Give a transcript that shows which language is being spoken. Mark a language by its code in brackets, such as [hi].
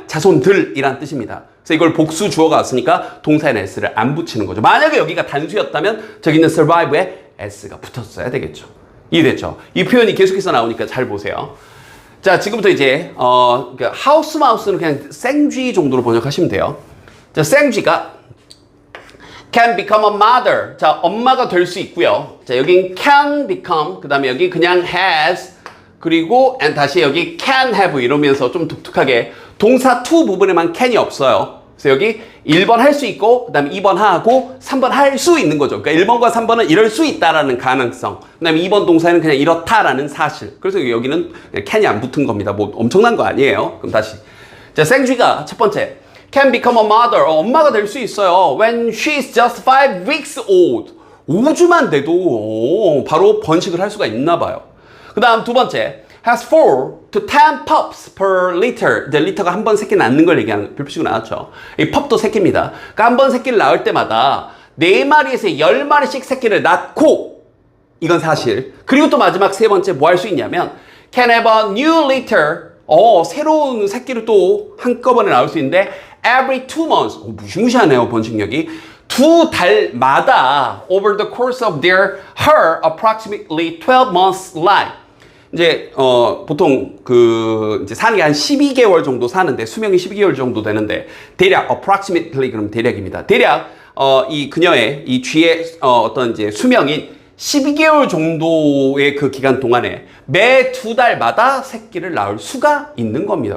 [ko] 자손들이란 뜻입니다. 그래서 이걸 복수 주어가 왔으니까 동사에 s를 안 붙이는 거죠. 만약에 여기가 단수였다면 저기 있는 survive에 s가 붙었어야 되겠죠. 이해됐죠? 이 표현이 계속해서 나오니까 잘 보세요. 자, 지금부터 이제 하우스 마우스는 그냥 생쥐 정도로 번역하시면 돼요. 자, 생쥐가 [en] can become a mother. [ko] 자, 엄마가 될 수 있고요. 자, 여긴 [en] can become, [ko] 그 다음에 여기 그냥 has, 그리고 and 다시 여기 [en] can have [ko] 이러면서 좀 독특하게 동사 to 부분에만 can이 없어요. 그래서 여기 1번 할 수 있고 그 다음에 2번 하고 3번 할 수 있는 거죠. 그러니까 1번과 3번은 이럴 수 있다라는 가능성, 그 다음에 2번 동사에는 그냥 이렇다라는 사실. 그래서 여기는 can이 안 붙은 겁니다. 뭐 엄청난 거 아니에요. 그럼 다시. 자, 생쥐가 첫 번째 [en] can become a mother. [ko] 엄마가 될 수 있어요. [en] When she's just 5 weeks old. [ko] 5주만 돼도 바로 번식을 할 수가 있나 봐요. 그 다음 두 번째 [en] has 4 to 10 pups per litter. [ko] 이제 리터가 한 번 새끼 낳는 걸 얘기하는 별표식으로 나왔죠. 이 펍도 새끼입니다. 그러니까 한 번 새끼를 낳을 때마다 4마리에서 10마리씩 새끼를 낳고, 이건 사실. 그리고 또 마지막 세 번째 뭐 할 수 있냐면 [en] can have a new litter. [ko] 새로운 새끼를 또 한꺼번에 낳을 수 있는데 [en] every 2 months. [ko] 무시무시하네요, 번식력이. 2달마다 [en] over the course of her approximately 12 months life. [ko] 이제 보통 이제 사는 게 한 12개월 정도 사는데, 수명이 12개월 정도 되는데 대략 approximately 그럼 대략입니다. 대략 이 그녀의 이 쥐의 어떤 이제 수명인 12개월 정도의 그 기간 동안에 매 2달마다 새끼를 낳을 수가 있는 겁니다.